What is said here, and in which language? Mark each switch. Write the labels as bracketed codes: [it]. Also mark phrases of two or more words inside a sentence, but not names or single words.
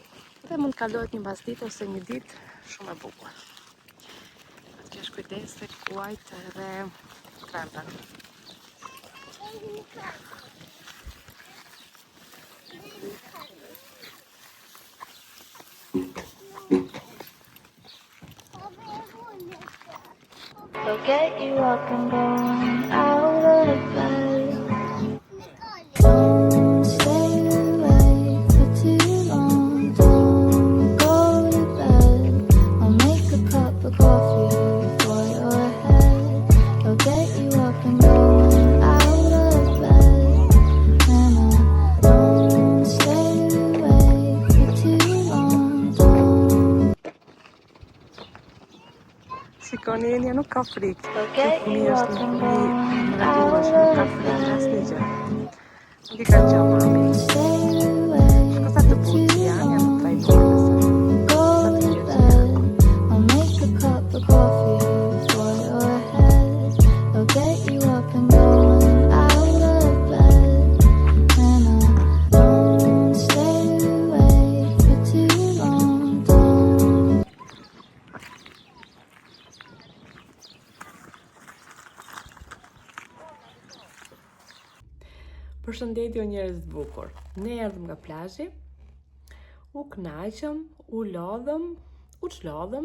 [sq] Dhe mund të kalohet një mbasditë ose një ditë shumë e bukur. Do të kesh kujdes tek kuajt edhe krempen. [en] They'll get you up and going out of bed. Don't stay awake for too long. Don't go to bed. I'll make a cup of coffee for your head. They'll get you up and going out of bed. And I don't stay awake for too long. Don't. [sq] Shikoni, Enja nuk ka frikë. [en] They'll [sq] Kjo [en] get [sq] fëmijë [en] you [sq] është [en] up [sq] një [en] and [sq] fëmijë [en] going [sq] mrekullueshëm, [en] out [sq] nuk ka [en] of [sq] frikë asnjë [en] bed. [sq] gjë. Nuk i ka gjë mami. [en] Stay awake [sq] Shko sa [en] for [sq] të [en] too [sq] butë janë [en] long. [sq] të trajtuar nëse. [en] Go to bed. I'll make a cup of coffee for your head. They'll get you up and going out of bed. And I don't stay awake for too long. Don't. [sq] Përshëndetje o njerëz të bukur. Ne erdhëm nga plazhi. U kënaqëm, u lodhëm, u çlodhëm.